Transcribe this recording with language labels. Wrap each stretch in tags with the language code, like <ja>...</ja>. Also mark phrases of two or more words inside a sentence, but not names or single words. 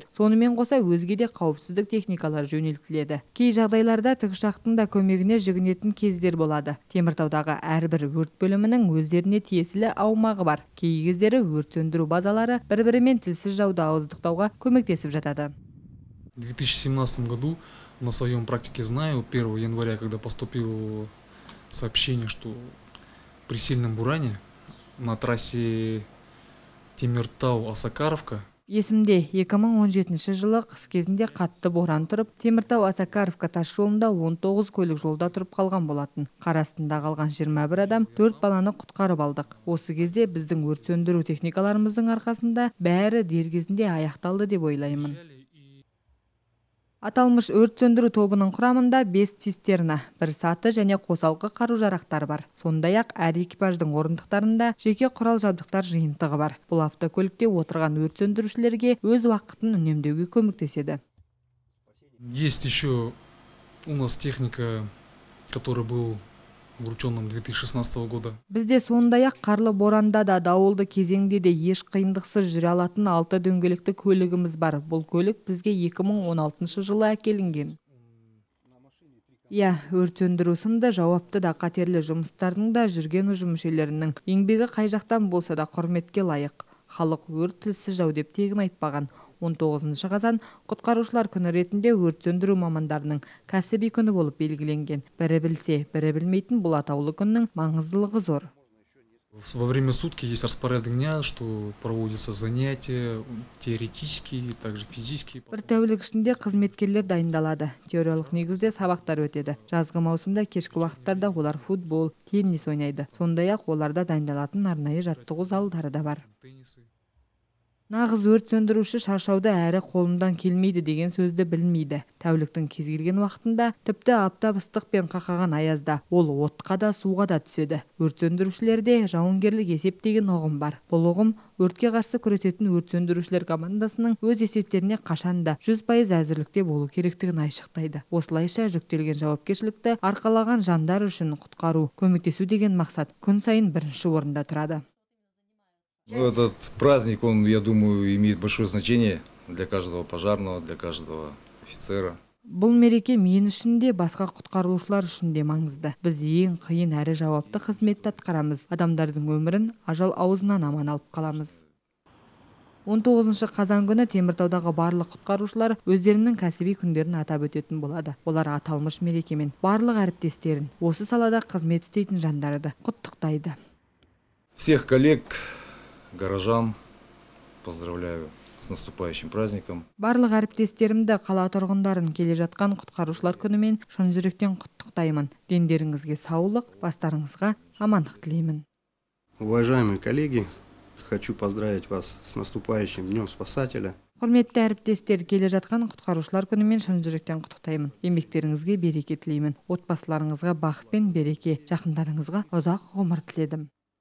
<kk>Сонымен қоса өзге де қауіпсіздік техникалар жөнелтіледі. Кей жағдайларда тікұшақтың да көмегіне жүгінетін кездер болады. Теміртаудағы әрбір өрт бөлімінің өздеріне тиесілі аумағы бар. Кей кездері өрт сөндіру базалары бір-бірімен тілсіз жауды ауыздықтауға көмектесіп жатады.</kk> <ru>В 2017 году на своем практике знаю, 1 января, когда поступило сообщение, что при сильном буране на трассе Теміртау-Осакаровка.</ru> <kk>Есімде, 2017 жылы қыс кезінде қатты боран тұрып, Теміртау-Осакаровка тас жолында 19 көлік жолда тұрып қалған болатын. Қар астында қалған 21 адам, 4 баланы құтқарып алдық. Осы кезде біздің өрт сөндіру техникаларымыздың арқасында бәрі дер кезінде аяқталды деп ойлаймын. Аталмыш өрт сөндіру тобының құрамында 5 цистерна, 1 саты және қосалқы қару-жарақтар бар. Сондай-ақ әр экипаждың орындықтарында жеке құрал жабдықтар жиынтығы бар. Бұл автокөлікте отырған өрт сөндірушілерге өз уақытын үнемдеуге көмектеседі.</kk> <ru>Есть еще у нас техника, который был врученным 2016 года.</ru> <kk>Бізде сондай-ақ қарлы боранда да, дауылды кезеңде де еш қиындықсыз жүре алатын 6 дөңгелекті көлігіміз бар. Бұл көлік бізге 2016 жылы әкелінген. Өрт сөндіру сынды жауапты да қатерлі жұмыстардың да жүрген ұжым мүшелерінің еңбегі қай жақтан болса да құрметке лайық. Халық өрт тілсіз жау деп тегін айтпаған. 19 қазан құтқарушылар күні ретінде өрт сөндіру мамандарының кәсіби күні болып белгіленген. Бірі білсе, бірі білмейтін бұл атаулы күннің маңыздылығы зор.</kk> <ru>Во время сутки есть распорядок дня, что проводятся занятия теоретические, также физические.</ru> <kk>Бір тәулік ішінде қызметкерлер дайындалады. Теориялық негізде сабақтар өтеді. Жазғы маусымда кешкі уақыттарда олар футбол, теннис ойнайды. Сондай-ақ оларда дайындалатын арнайы жаттығу залдары да бар. Нағыз өрт сөндіруші шаршауды әрі қолымдан келмейді деген сөзді білмейді. Тәуліктің кез келген уақытында, тіпті аптап ыстық пен қақаған аязда, ол отқа да суға да түседі. Өрт сөндірушілерде жауынгерлік есеп деген ұғым бар. Бұл ұғым өртке қарсы күресетін өрт сөндірушілер командасының өз есептеріне қашанда 100% әзірлікте болу керектігін айшықтайды. Осылайша жүктелген жауапкершілікті арқалаған жандар үшін құтқару, көмектесу деген мақсат күн сайын бірінші орында тұрады.</kk> <ru>Этот праздник, он, я думаю, имеет большое значение для каждого пожарного, для каждого офицера.</ru> <kk>Бұл мереке мен үшін де, басқа құтқарушылар үшін де маңызды. Біз ең қиын әрі жауапты қызметті атқарамыз. Адамдардың өмірін ажал аузынан аман алып қаламыз. 19 қазан күні Теміртаудағы барлық құтқарушылар өздерінің кәсіби күндерін атап өтетін болады. Олар аталмыш мерекемен барлық әріптестерін, осы салада қызмет істейтін жандарды құттықтайды.</kk> <ru>Всех коллег, горожан поздравляю с наступающим праздником.</ru> <kk>Барлық әріптестерімді, қала тұрғындарын келе жатқан құтқарушылар күнімен шын жүректен құттықтаймын. Дендеріңізге саулық, бастарыңызға амандық тілеймін.</kk> <ru>Уважаемые коллеги, хочу поздравить вас с наступающим Днем Спасателя.</ru> <kk>Құрметті әріптестер, келе жатқан құтқарушылар күнімен шын жүректен құттықтаймын. Еңбектеріңізге береке тілеймін. Отбасыларыңызға бақыт пен береке, жақындарыңызға ұзақ ғұмыр тіледім.</kk>